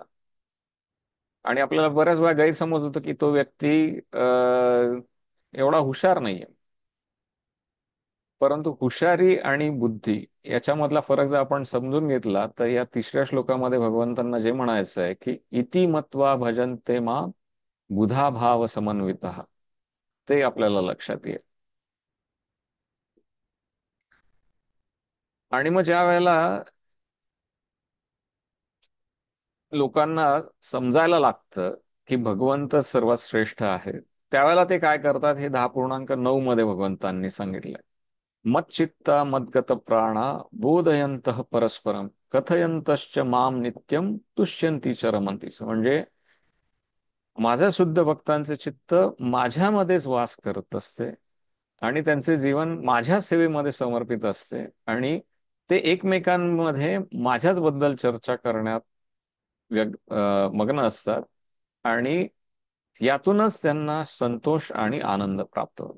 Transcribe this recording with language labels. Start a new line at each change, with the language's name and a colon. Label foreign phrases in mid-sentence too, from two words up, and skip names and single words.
Marathi: आणि आपल्याला बऱ्याच वेळा गैरसमज होतो की तो व्यक्ती एवढा हुशार नाहीये. परंतु हुशारी आणि बुद्धी याच्यामधला फरक जर आपण समजून घेतला तर या तिसऱ्या श्लोकामध्ये भगवंतांना जे म्हणायचं आहे की
Sanskrit: इति मत्वा भजन्ते मां बुधा भाव समन्वितः,
Marathi: ते आपल्याला लक्षात येईल. आणि मग ज्या वेळेला लोकांना समजायला लागतं की भगवंत सर्वात श्रेष्ठ आहे, त्यावेळेला ते काय करतात हे 10.9 मध्ये भगवंतांनी सांगितलंय.
Sanskrit: मच्चित्ता मद्गत प्राणा बोधयंतः परस्परम कथयंतश्च माम नित्यम तुष्यंती च रमंती.
Marathi: म्हणजे माझ्या शुद्ध भक्तांचे चित्त माझ्यामध्येच वास करत असते आणि त्यांचे जीवन माझ्या सेवेमध्ये समर्पित असते आणि ते एकमेकांमध्ये माझ्याच बद्दल चर्चा करण्यात मग्न असतात आणि यातूनच त्यांना संतोष आणि आनंद प्राप्त होतो.